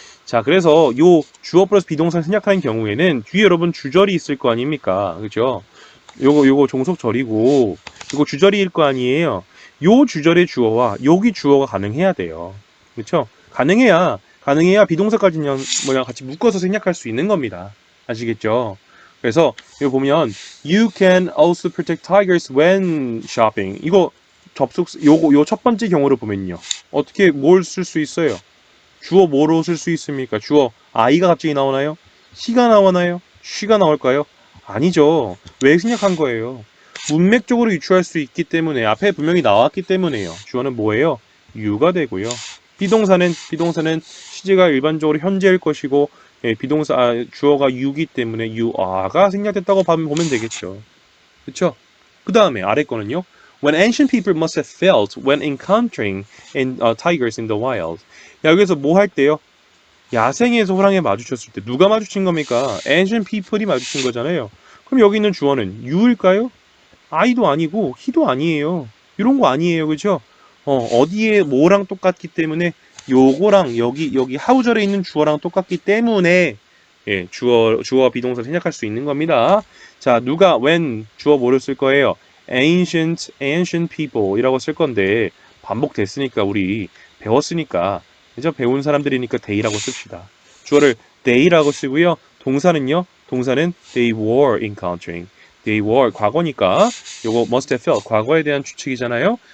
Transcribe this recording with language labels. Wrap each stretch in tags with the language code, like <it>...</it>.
<ko>자, 그래서 요 주어 플러스 비동사 생략하는 경우에는 뒤에 여러분 주절이 있을 거 아닙니까? 그죠? 요거 종속절이고 요거 주절일 거 아니에요. 요 주절의 주어와 여기 주어가 가능해야 돼요. 그렇죠? 가능해야 비동사까지 그냥 같이 묶어서 생략할 수 있는 겁니다. 아시겠죠? 그래서 이거 보면</ko> <en>you can also protect tigers when shopping.</en> <ko>이거 요 첫 번째 경우를 보면요. 어떻게 뭘 쓸 수 있어요? 주어 뭐로 쓸 수 있습니까? 주어 I가 갑자기 나오나요? He가 나오나요? She가 나올까요? 아니죠. 왜 생략한 거예요? 문맥적으로 유추할 수 있기 때문에 앞에 분명히 나왔기 때문에요. 주어는 뭐예요? you가 되고요. 비동사는 시제가 일반적으로 현재일 것이고 주어가 you기 때문에</ko> <en>you are</en> <ko>가 생략됐다고 보면 되겠죠. 그쵸? 그 다음에 아래 거는요.</ko> <en>When ancient people must have felt when encountering tigers in the wild.</en> <ko>여기서 뭐 할 때요? 야생에서 호랑이에 마주쳤을 때 누가 마주친 겁니까?</ko> <en>ancient people</en> <ko>이 마주친 거잖아요. 그럼 여기 있는 주어는 you일까요? I도 아니고 he도 아니에요. 이런 거 아니에요. 그죠? 어디에 뭐랑 똑같기 때문에 요거랑 여기 하우절에 있는 주어랑 똑같기 때문에 예, 주어 비동사 생략할 수 있는 겁니다. 자, 누가 when 주어 뭐를 쓸 거예요?</ko> <en>ancient people</en> <ko>이라고 쓸 건데 반복됐으니까 우리 배웠으니까 그죠? 배운 사람들이니까 they라고 씁시다. 주어를 they라고 쓰고요. 동사는요. 동사는</ko> <en>they were encountering.</en> <ko>They were 과거니까 요거</ko> <en>must have felt</en> <ko>과거에 대한 추측이잖아요.</ko>